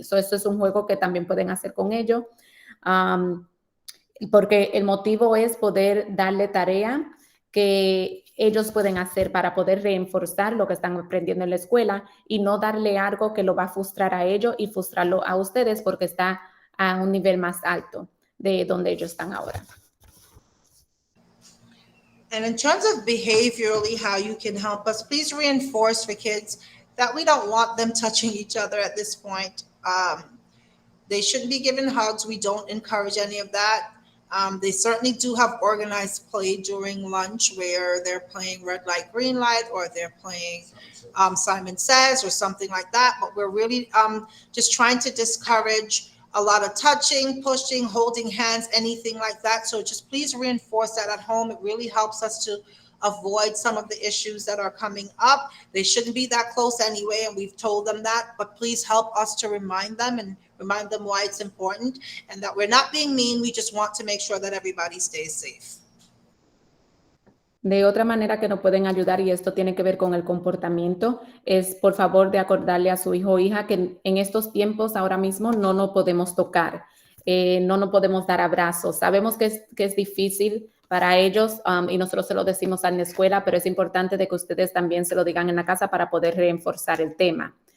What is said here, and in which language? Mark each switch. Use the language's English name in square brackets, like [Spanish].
[Spanish] Esto es un juego que también pueden hacer con ellos, porque el motivo es poder darle tarea que ellos pueden hacer para poder reforzar lo que están aprendiendo en la escuela y no darle algo que lo va a frustrar a ellos y frustrarlo a ustedes porque está a un nivel más alto de donde ellos están ahora. [English] And in terms of behaviorally, how you can help us, please reinforce for kids that we don't want them touching each other at this point. They shouldn't be given hugs. We don't encourage any of that. They certainly do have organized play during lunch where they're playing red light, green light, or they're playing Simon Says or something like that. But we're really just trying to discourage a lot of touching, pushing, holding hands, anything like that. So just please reinforce that at home. It really helps us to avoid some of the issues that are coming up. They shouldn't be that close anyway, and we've told them that, but please help us to remind them and remind them why it's important and that we're not being mean. We just want to make sure that everybody stays safe. [Spanish] De otra manera que nos pueden ayudar, y esto tiene que ver con el comportamiento, es por favor de acordarle a su hijo o hija que en estos tiempos ahora mismo no nos podemos tocar, no nos podemos dar abrazos. Sabemos que es difícil para ellos y nosotros se lo decimos en la escuela, pero es importante de que ustedes también se lo digan en la casa para poder reforzar el tema.